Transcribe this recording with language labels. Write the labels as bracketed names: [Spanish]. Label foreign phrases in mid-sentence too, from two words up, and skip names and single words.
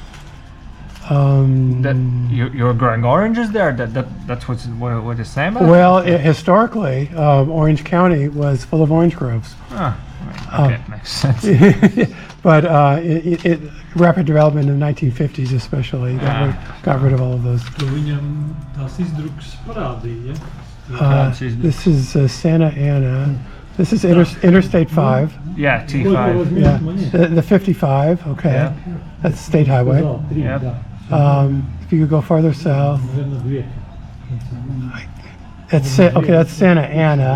[English] That you're growing oranges there. That's what it's saying about. Well, historically, Orange County was full of orange groves. Okay, makes sense. But rapid development in the 1950s especially got rid of all of those. [Latvian] Tu viņam tās izdrukas parādīja, ja? [English] This is Santa Ana. This is Interstate 5. Yeah, T5. Yeah, the 55. Okay, Yeah. that's State Highway. Yep. If you could go farther south, that's Santa Ana.